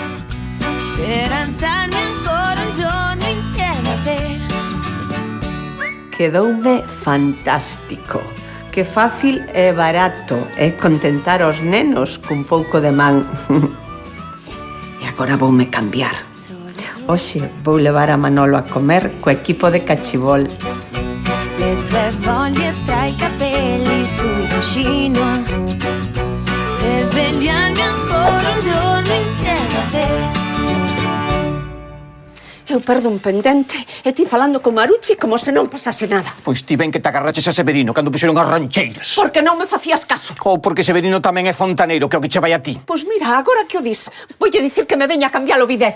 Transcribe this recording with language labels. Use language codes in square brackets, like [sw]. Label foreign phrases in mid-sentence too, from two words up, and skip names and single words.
[gl] Quedoume fantástico. Que fácil e barato é contentar os nenos cun pouco de man. E agora voume cambiar. Hoxe vou levar a Manolo a comer co equipo de cachibol. [it] le tue voglie tra i capelli sui cuscino e svegliarmi ancora un giorno insieme a te. [gl] Eu perdo un pendente e ti falando con Marucci como se non pasase nada. Pois ti ben que te agarraches a Severino cando puxeron as rancheiras. Porque non me facías caso. Ou porque Severino tamén é fontaneiro, que é o que che vai a ti. Pois mira, agora que o dis, voulle dicir que me veña a cambiar o bidé.